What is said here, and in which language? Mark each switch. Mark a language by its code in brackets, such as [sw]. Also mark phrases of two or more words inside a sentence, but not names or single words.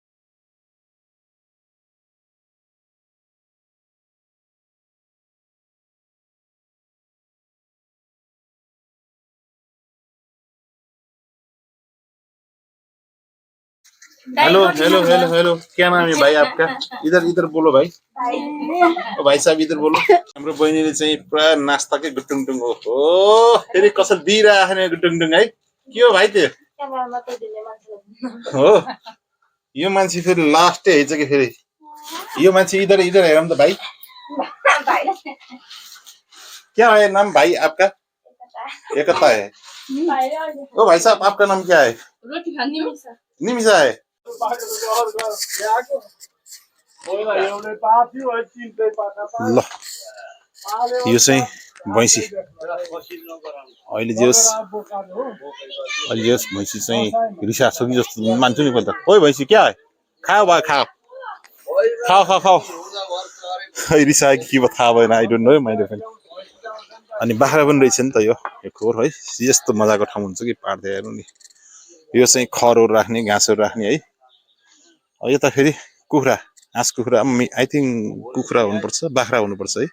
[en] हेलो हेलो हेलो हेलो, [hi] क्या नाम है भाई आपका? इधर इधर बोलो भाई। ओ भाई साहब इधर बोलो। [ne] हाम्रो बहिनीले चाहिँ पुरा नास्ताकै गुटुङटुङ हो। फेरि कसरी दिइरहेको नि गुटुङटुङ है। के हो भाइ त्यो? हो यो मान्छे फेरि लास्टै हैछ कि फेरि। यो मान्छे [hi] इधर इधर [ne] हेरौँ त भाइ। [hi] क्या है नाम भाई आपका? एकता है। ओ भाई साहब आपका नाम क्या है? निमिषा है। [ne] ल यो चाहिँ भैँसी अहिले जेस भैँसी चाहिँ रिसाएको छ कि जस्तो मान्छु नि त। [hi] ओइ भैँसी क्या है? खाओ भयो खाओ खाओ खाओ खाओ। [ne] रिसायो कि के थाहा भएन, [en] I don't know [ne] मैले पनि। अनि बाख्रा पनि रहेछ नि त यो खोर है। यस्तो मजाको ठाउँ हुन्छ कि पार्दै हेर्नु नि। यो चाहिँ खरहरू राख्ने, घाँसहरू राख्ने है। यता फेरि कुखुरा, हाँस कुखुरा, [en] I think [ne] कुखुरा हुनुपर्छ, बाख्रा हुनुपर्छ है।